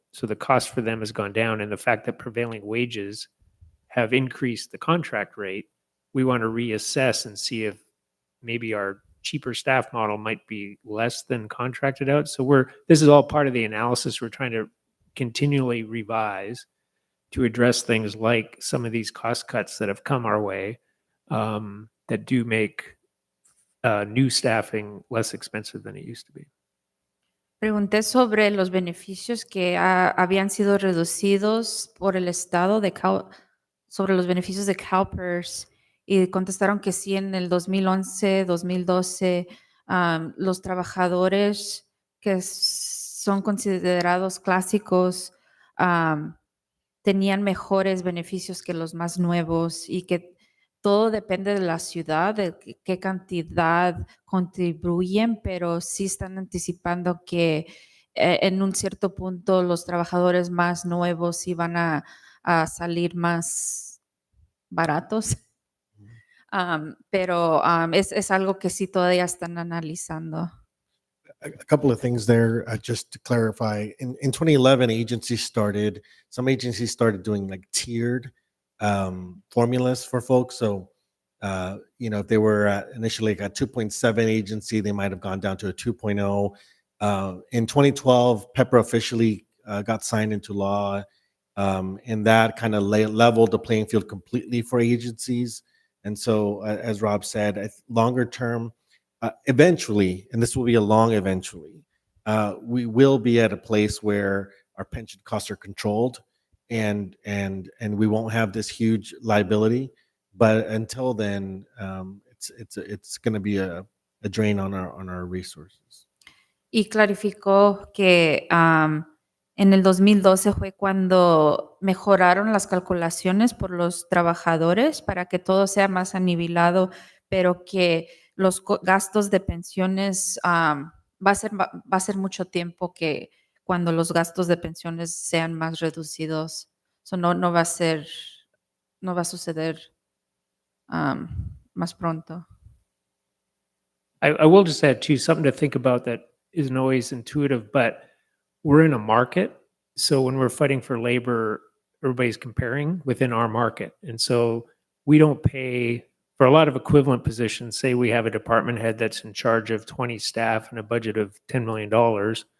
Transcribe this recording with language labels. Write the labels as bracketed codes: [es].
[en] So the cost for them has gone down, and the fact that prevailing wages have increased the contract rate, we want to reassess and see if maybe our cheaper staff model might be less than contracted out. So this is all part of the analysis we're trying to continually revise to address things like some of these cost cuts that have come our way, that do make new staffing less expensive than it used to be. [es] Pregunté sobre los beneficios que habían sido reducidos por el estado sobre los beneficios de CalPERS, y contestaron que sí, en el 2011, 2012, los trabajadores que son considerados clásicos tenían mejores beneficios que los más nuevos, y que todo depende de la ciudad, de qué cantidad contribuyen, pero sí están anticipando que en un cierto punto los trabajadores más nuevos sí van a salir más baratos. Pero es algo que sí todavía están analizando. [en] A couple of things there, just to clarify. In 2011, some agencies started doing like tiered formulas for folks. So, if they were initially like a 2.7 agency, they might have gone down to a 2.0. In 2012, PEPRA officially got signed into law, and that kind of leveled the playing field completely for agencies. And so, as Rob said, longer term, eventually, and this will be a long eventually, we will be at a place where our pension costs are controlled, and we won't have this huge liability. But until then, it's going to be a drain on our resources. [es] Y clarificó que en el 2012 fue cuando mejoraron las calculaciones por los trabajadores para que todo sea más anivelado, pero que los gastos de pensiones va a ser mucho tiempo que cuando los gastos de pensiones sean más reducidos. So no va a suceder más pronto. [en] I will just add too, something to think about that isn't always intuitive, but we're in a market. So when we're fighting for labor, everybody's comparing within our market. And so we don't pay for a lot of equivalent positions. Say we have a department head that's in charge of 20 staff and a budget of $10 million.